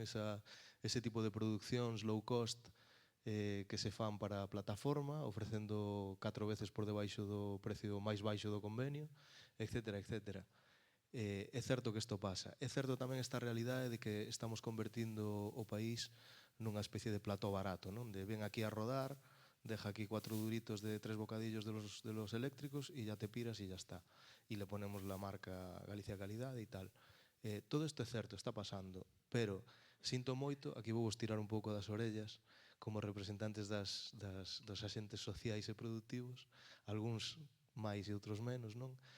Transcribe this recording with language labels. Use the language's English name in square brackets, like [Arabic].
[Galician] Ese tipo de produccións low cost que se fan para a plataforma, ofrecendo 4 veces por debaixo do precio máis baixo do convenio, etcétera, etcétera. É certo que isto pasa. É certo tamén esta realidade de que estamos convertindo o país nunha especie de plató barato, non? [Spanish] De ven aquí a rodar, deja aquí 4 duritos de 3 bocadillos de los eléctricos y ya te piras y ya está. Y le ponemos la marca Galicia Calidad y tal. [Galician] Todo isto é certo, está pasando, pero sinto moito, aquí vou vos tirar un pouco das orellas, como representantes dos axentes sociais e productivos, algúns máis e outros menos, non?